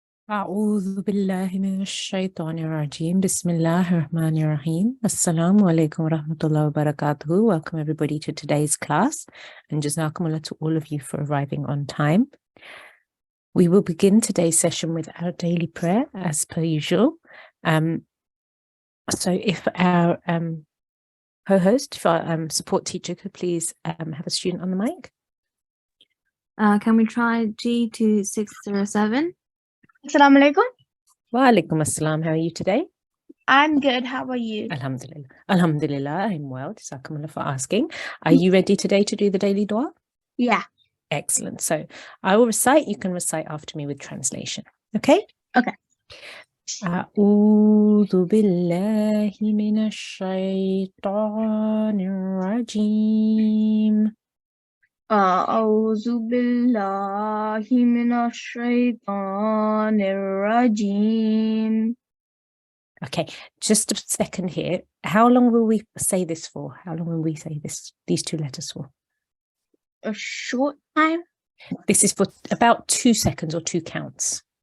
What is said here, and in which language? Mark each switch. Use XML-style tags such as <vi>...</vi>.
<ar>أعوذ بالله من الشيطان الرجيم بسم الله الرحمن الرحيم Assalamu alaikum wa rahmatullahi wa barakatuhu.</ar> <en>Welcome everybody to today's class, and jazakumullah to all of you for arriving on time. We will begin today's session with our daily prayer as per usual. So if our co-host, if our support teacher could please have a student on the mic. Can we try G2607?</en> <ar>Assalamu alaikum. Wa alaikum assalam.</ar> <en>How are you today? I'm good. How are you? Alhamdulillah. Alhamdulillah, I'm well. Jazakumullah for asking. Are you ready today to do the daily dua? Yeah. Excellent. So I will recite. You can recite after me with translation. Okay? Okay.</en> <ar>أعوذ بالله من الشيطان الرجيم أعوذ بالله من الشيطان الرجيم.</ar> <en>Okay, just a second here. How long will we say this for? How long will we say these two letters for? A short time? This is for about 2 seconds or 2 counts.</en>